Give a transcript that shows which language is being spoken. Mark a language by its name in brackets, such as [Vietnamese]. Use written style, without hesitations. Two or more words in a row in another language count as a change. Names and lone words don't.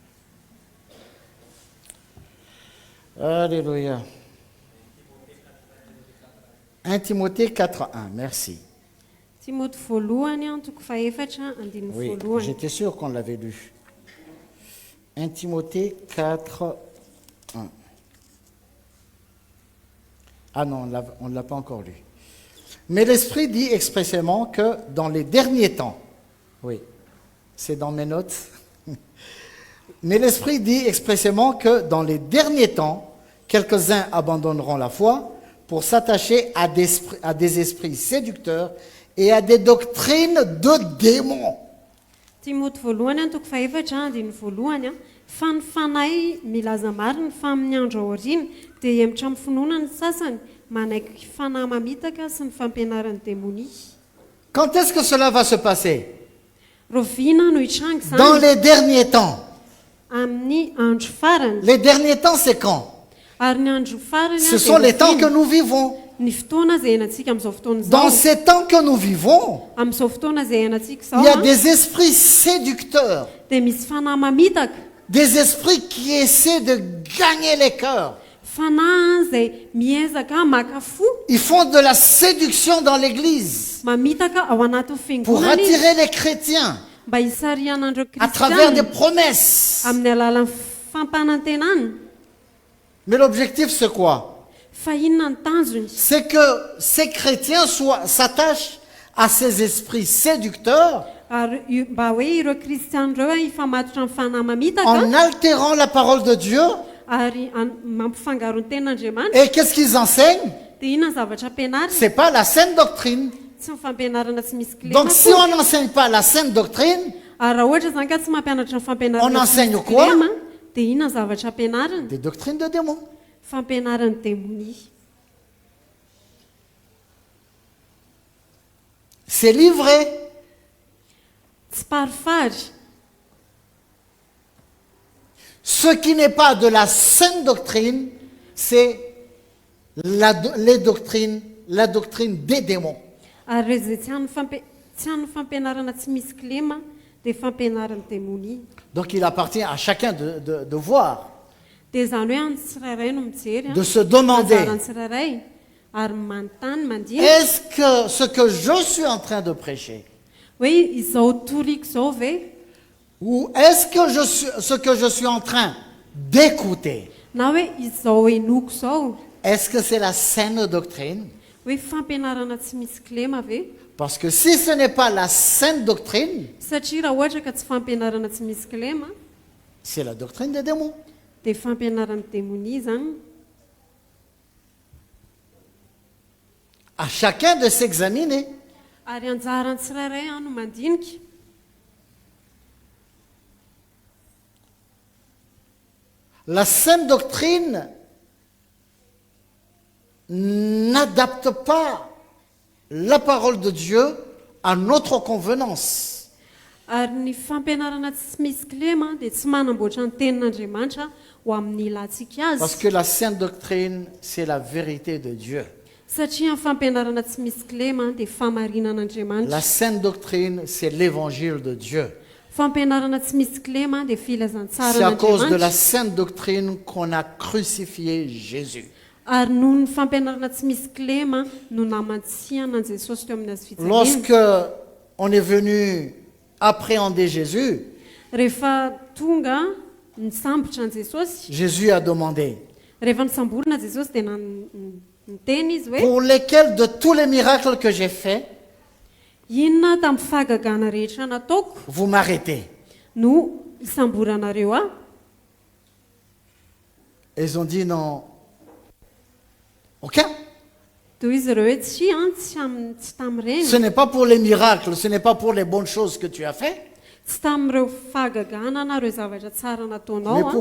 [French] Alléluia. 1 Timothée 4.1, merci. [Malagasy] Timothée voalohany toko faefatra andininy [French] Oui, [Malagasy] voalohany. [French] j'étais sûr qu'on l'avait lu. 1 Timothée 4.1. Ah non, on ne l'a pas encore lu. Mais l'Esprit dit expressément que dans les derniers temps, oui, c'est dans mes notes, mais l'Esprit dit expressément que dans les derniers temps, quelques-uns abandonneront la foi pour s'attacher à des esprits séducteurs et à des doctrines de démons. [Malagasy] Timothée voalohany toko faefatra andininy voalohany fa ny fanahy milaza marina fa amin'ny andro aoriana dia hemitra amin'ny finoana ny sasany manaiky fanahy mamitaka sy ny fampianaran'ny demonia. [French] Quand est-ce que cela va se passer? [Malagasy] Rovina no hitranga [French] Dans [Malagasy] izany [French] les derniers temps. [Malagasy] amin'ny andro farany. [French] Les derniers temps, c'est quand? [Malagasy] Ary ny andro farany [French] Ce sont les temps que nous vivons. [Malagasy] ny fotoana izay hainantsika amin'izao fotoana [French] Dans [Malagasy] izao. [French] ces temps que nous vivons, [Malagasy] Amin'izao fotoana izay hainantsika [French] il y a [Malagasy] izao [French] des esprits séducteurs, [Malagasy] dia misy fanahy mamitaka, [French] des esprits qui essaient de gagner les cœurs. [Malagasy] fanahy izay miezaka maka fo, [French] Ils font de la séduction dans l'église [Malagasy] mamitaka ao anatin'ny [French] pour [Malagasy] fiangonana izy [French] attirer les chrétiens [Malagasy] mba hisarianandreo [French] à travers des [Malagasy] kristiana [French] promesses. [Malagasy] amin'ny alalan'ny fampanantenana. [French] Mais l'objectif, c'est quoi? [Malagasy] Fa inona ny tanjony? [French] C'est que ces chrétiens s'attachent à ces esprits séducteurs [Malagasy] Ary mba hoe ireo kristiana ireo hifamatotra amin'ny fanahy mamitaka [French] en altérant la parole de Dieu. [Malagasy] ary mampifangaro ny ten'Andriamanitra. [French] Et qu'est-ce qu'ils enseignent? [Malagasy] Dia inona ny zavatra ampianarina? [French] C'est pas la saine doctrine. [Malagasy] Tsy ny fampianarana tsy misy kilema. [French] Donc si on n'enseigne pas la saine doctrine, [Malagasy] Ary raha ohatra zany ka tsy mampianatra ny fampianarana [French] On [Malagasy] tsy [French] enseigne [Malagasy] misy [French] quoi? [Malagasy] kilema, dia inona ny zavatra ampianarina? [French] des doctrines de démons. [Malagasy] Fampianarana demonia. [French] C'est livré. [Malagasy] Tsy parifary. [French] Ce qui n'est pas de la saine doctrine, c'est la doctrine des démons. [Malagasy] Ary izay tsy han'ny fampianarana tsy misy kilema dia fampianarana demonia. [French] Donc il appartient à chacun de voir, [Malagasy] Dia izany hoe any tsirairay no mijery [French] de se demander, [Malagasy] anjarany tsirairay ary manontany mandinika [French] est-ce que ce que je suis en train de prêcher, [Malagasy] hoe izao toriko izao ve [French] ou est-ce que ce que je suis en train d'écouter, [Malagasy] na hoe izao henoko izao [French] est-ce que c'est la saine doctrine? [Malagasy] hoe fampianarana tsy misy kilema ve? [French] Parce que si ce n'est pas la saine doctrine, [Malagasy] Satria raha ohatra ka tsy fampianarana tsy misy kilema [French] c'est la doctrine des démons. [Malagasy] dia fampianarana demonia zany. [French] À chacun de s'examiner. [Malagasy] Ary anjarany tsirairay no mandinika. [French] La saine doctrine n'adapte pas la parole de Dieu à notre convenance. [Malagasy] Ary ny fampianarana tsy misy kilema dia tsy manamboatra ny tenin'Andriamanitra ho amin'ny ilantsika [French] Parce [Malagasy] azy. [French] que la saine doctrine, c'est la vérité de Dieu. [Malagasy] Satria ny fampianarana tsy misy kilema dia famarinan'Andriamanitra. [French] La saine doctrine, c'est l'évangile de Dieu. [Malagasy] Fampianarana tsy misy kilema dia [French] C'est [Malagasy] filazantsara [French] à cause de la [Malagasy] n'Andriamanitra. [French] saine doctrine qu'on a crucifié Jésus. [Malagasy] Ary noho ny fampianarana tsy misy kilema no namantsiana an Jesosy teo amin'ny azy fijaliana. [French] Lorsque on est venu appréhender Jésus, [Malagasy] Rehefa tonga nisambotra an Jesosy, [French] Jésus a demandé, [Malagasy] rehefa nisamborina Jesosy dia niteny izy hoe [French] pour lesquels de tous les miracles que j'ai faits, [Malagasy] inona tamin'ny fahagagana rehetra nataoko [French] vous m'arrêtez. [Malagasy] no isamboranareo aho? [French] Ils ont dit non, aucun. [Malagasy] Toy izy ireo hoe tsy tamin'ireny, [French] Ce n'est pas pour les miracles, ce n'est pas pour les bonnes choses que tu as fait. [Malagasy] tsy tamin'ireo fahagagana na ireo zavatra tsara [French] Mais [Malagasy] nataonao a.